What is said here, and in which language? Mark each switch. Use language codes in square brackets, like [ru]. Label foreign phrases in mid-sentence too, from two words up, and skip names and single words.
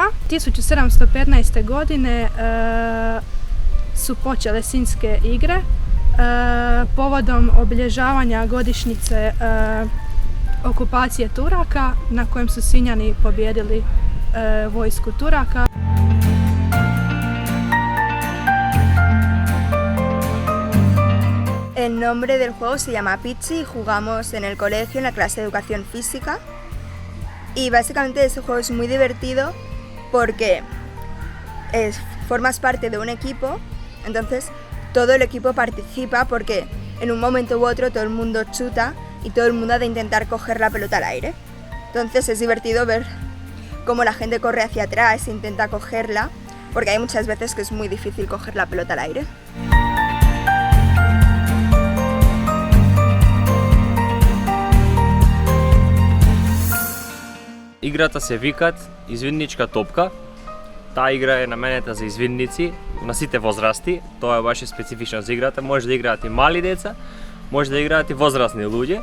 [hr] 1715. godine su počele Sinjske igre povodom obilježavanja godišnjice okupacije Turaka na kojem su Sinjani pobijedili vojsku Turaka. [es] El nombre del juego se llama Pizzi, jugamos en el colegio en la clase de educación física y básicamente ese juego es muy divertido porque formas parte de un equipo, entonces todo el equipo participa porque en un momento u otro todo el mundo chuta y todo el mundo ha de intentar coger la pelota al aire. Entonces es divertido ver cómo la gente corre hacia atrás e intenta cogerla, porque hay muchas veces que es muy difícil coger la pelota al aire. [mk] Играта се викат извидничка топка. Таа игра е наменета за извидници на сите возрасти. Тоа е баш специфично за играта. Може да играат и мали деца, може да играат и возрастни луѓе.